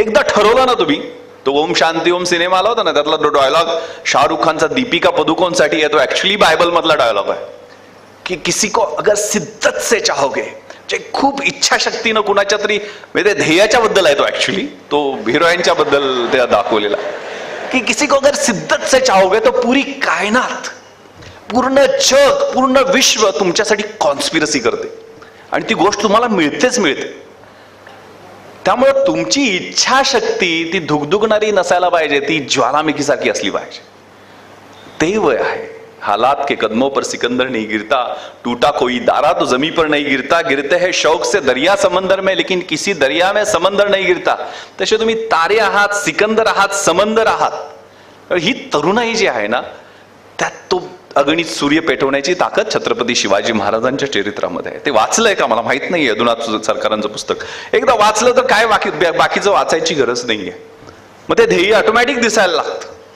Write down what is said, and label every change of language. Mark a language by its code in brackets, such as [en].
[mr] एकदा ठरवलं ना तुम्ही, तो ओम शांती ओम सिनेमा आला होता ना, त्यातला तो डायलॉग शाहरुख खानचा दीपिका पदुकोणसाठी आहे, तो ऍक्च्युअली बायबल मधला डायलॉग आहे की [hi] किसी को अगर सिद्दत से चाहोगे, [mr] जे खूप इच्छाशक्तीनं कुणाच्या तरी, म्हणजे ध्येयाच्या बद्दल आहे तो, ऍक्च्युली तो हिरोईनच्या बद्दल त्या दाखवलेला, की [hi] किसी को अगर सिद्दत से चाहोगे तो पूरी कायनात, [mr] पूर्ण जग, पूर्ण विश्व तुमच्यासाठी कॉन्स्पिरसी करते आणि ती गोष्ट तुम्हाला मिळतेच मिळते. त्यामुळे तुमची इच्छाशक्ती ती धुगधुगणारी नसायला पाहिजे, ती ज्वालामुखीसारखी असली पाहिजे. ते वय आहे. [hi] हालात के कदमों पर सिकंदर नहीं गिरता, टूटा कोई दारा तो जमी पर नहीं गिरता, गिरते हैं शौक से दरिया समंदर में, लेकिन किसी दरिया में समंदर नहीं गिरता. [mr] तसे तुम्ही तारे आहात, सिकंदर आहात, समंदर आहात. ही तरुणाई जी आहे ना, त्यात तो अगणित सूर्य पेटवण्याची ताकद छत्रपती शिवाजी महाराजांच्या चरित्रामध्ये आहे. ते वाचलंय का मला माहित नाहीये, यदुनाथ सरकारांचं पुस्तक. एकदा वाचलं तर काय बाकीचं वाचायची गरज नाहीये. मग ते ध्येय ऑटोमॅटिक दिसायला लागतं.